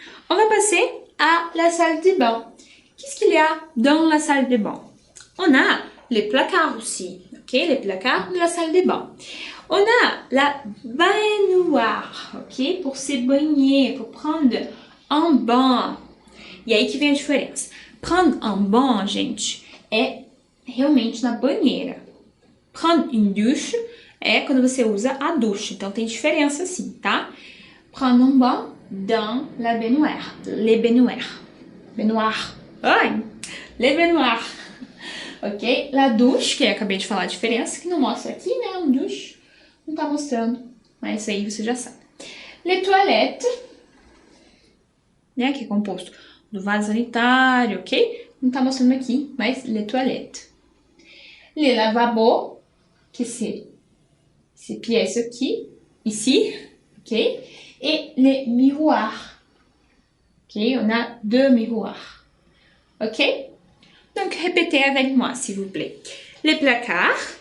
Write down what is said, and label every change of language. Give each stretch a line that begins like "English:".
French: On va passer à la salle de bain. Qu'est-ce qu'il y a dans la salle de bain? On a les placards aussi, ok? Les placards de la salle de bain. On a la baignoire, ok? Pour se banher, pour prendre un bain.
Portuguese: E aí que vem a diferença.
French: Prendre un bain,
Portuguese: gente, é realmente na banheira.
French: Prendre une douche
Portuguese: é quando você usa a ducha. Então tem diferença sim, tá?
French: Prendre un bain dans la baignoire. Les baignoires. Baignoire. Ai! Les baignoires. Ok? La douche,
Portuguese: que eu acabei de falar a diferença, que não mostra aqui, né? Um douche. Não tá mostrando, mas isso aí você já sabe.
French: Les toilettes,
Portuguese: né? Que é composto do vaso sanitário, ok? Não tá mostrando aqui, mas
French: les toilettes. Les lavabos, que c'est ces pièces
Portuguese: aqui,
French: ici, ok? Et les miroirs. Ok? On a deux miroirs. Ok? Donc, répétez avec moi, s'il vous plaît. Les placards.